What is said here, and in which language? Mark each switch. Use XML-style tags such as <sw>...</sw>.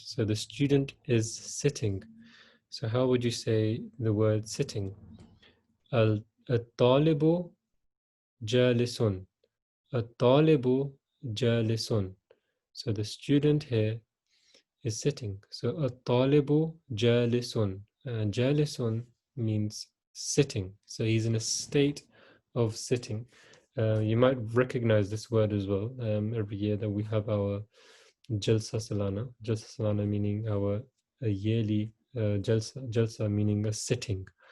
<en>So the student is sitting. So how would you say the word sitting?</en> <ar>الطالب جالس. الطالب جالس.</ar> <en>So the student here is sitting.</en> <ar>So الطالب جالس.</ar> <en>جالس means sitting. So he's in a state of sitting. You might recognize this word as well. Every year that we have our Jalsa Salana. Jalsa Salana meaning our yearly Jalsa meaning a sitting.</en>